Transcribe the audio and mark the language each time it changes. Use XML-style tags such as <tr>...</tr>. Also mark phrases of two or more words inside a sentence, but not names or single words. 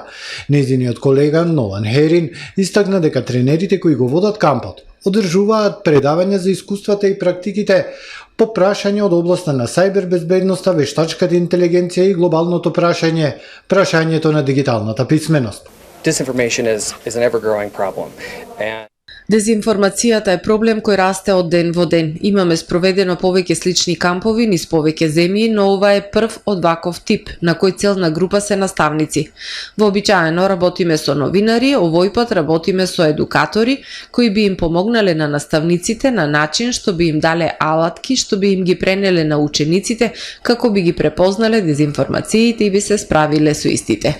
<mk>Нејзиниот колега Нолан Херин истакна дека тренерите кои го водат кампот одржуваат предавања за искуствата и практиките по прашање од областа на сајбербезбедноста, вештачката интелигенција и глобалното прашање, прашањето на дигиталната писменост.</mk> <en>Disinformation is an ever-growing problem. And</en> <mk>Дезинформацијата е проблем кој расте од ден во ден. Имаме спроведено повеќе слични кампови низ повеќе земји, но ова е прв од ваков тип, на кој целна група се наставници. Вообичаено работиме со новинари, овој пат работиме со едукатори, кои би им помогнале на наставниците на начин што би им дале алатки, што би им ги пренеле на учениците, како би ги препознале дезинформациите и би се справиле со истите.</mk>